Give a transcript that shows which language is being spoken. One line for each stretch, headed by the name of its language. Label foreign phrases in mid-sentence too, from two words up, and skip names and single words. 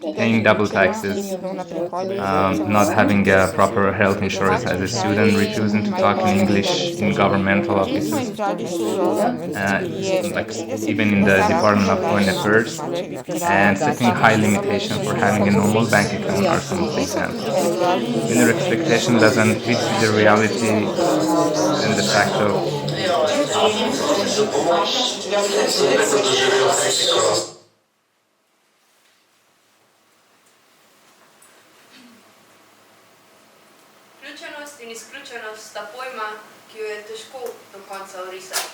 English: Paying double taxes, not having a proper health insurance as a student, refusing to talk in English in governmental offices, like even in the Department of Foreign Affairs, and setting high limitation for having a normal bank account are some of the examples. When your expectation doesn't fit with the reality, then the fact of
Slovenian: Vključenost in izključenost sta pojma, ki jo je težko do konca orisati.